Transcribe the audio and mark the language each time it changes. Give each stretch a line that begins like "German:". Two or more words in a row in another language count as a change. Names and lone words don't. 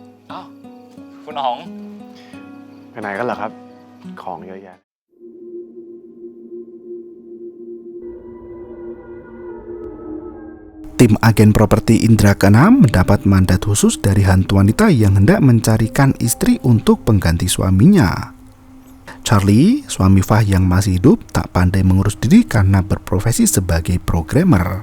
Thai: อ้าวคุณอ๋อง ไปไหนกันเหรอครับของเยอะแยะ
Indonesian: Tim agen properti Indra Keenam mendapat mandat khusus dari hantu wanita yang hendak mencarikan istri untuk pengganti suaminya. Charlie, suami Fah yang masih hidup, tak pandai mengurus diri karena berprofesi sebagai programmer.